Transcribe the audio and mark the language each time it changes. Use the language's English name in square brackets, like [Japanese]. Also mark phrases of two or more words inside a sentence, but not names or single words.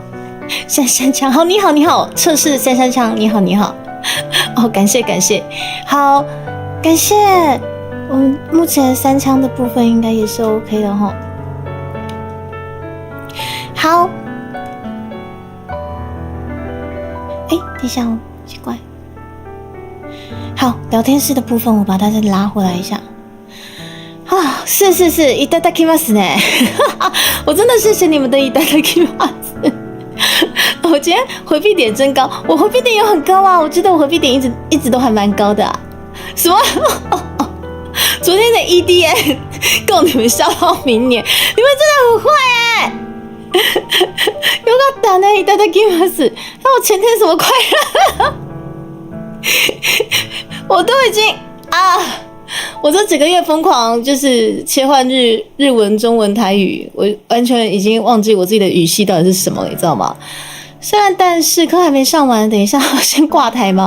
[Chinese] 珊珊枪好，你好，测试珊珊枪，你好，哦，感谢，好，感谢我们目前3枪的部分应该也是 OK 的齁。好，等一下哦，奇怪。好，聊天室的部分我把它再拉回来一下。啊，是， [Japanese] いただきますね。 [Chinese] 我真的谢谢你们的いただきます。我今天回避点真高，我回避点有很高啊，我记得我回避点一直都还蛮高的啊。什么？昨天的 EDM 够你们笑到明年，你们真的很坏哎！ [Japanese] よかったね、いただきます。 [Chinese] 那我前天什么快乐？我都已经我这几个月疯狂就是切换日文、中文、台语，我完全已经忘记我自己的语系到底是什么了，你知道吗？虽然但是课还没上完，等一下我先挂台吗？